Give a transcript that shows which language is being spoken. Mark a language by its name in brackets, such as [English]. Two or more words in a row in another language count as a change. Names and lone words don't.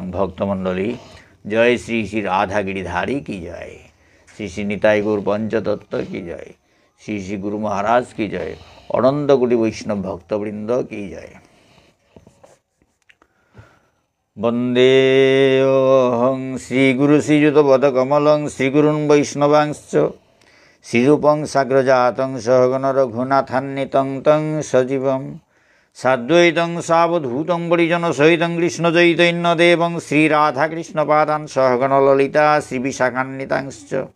[Bangla] ভক্তমণ্ডলী, জয় শ্রী শ্রী রাধাগিরিধারী কি জয়, শ্রী শ্রী নিতাই গৌর পঞ্চতত্ত্ব কি জয়, শ্রী শ্রী গুরু মহারাজ কি জয়, অনন্ত কোটি বৈষ্ণব ভক্তবৃন্দ কি জয়। [Sanskrit] বন্দে অহং শ্রীগুরু শ্রীযুত পদকমলং শ্রীগুরুন বৈষ্ণবাংশ্চ শ্রীরূপং সাগ্রজাতং সহগণ রঘুনাথান্বিতং তং সজীবম সাদ্বৈতং সাবধূতং পরিজন সহিতং কৃষ্ণচৈতন্যদেবং শ্রীরাধাকৃষ্ণপাদান সহগণ ললিতা শ্রীবিশাখান্বিতাংশ্চ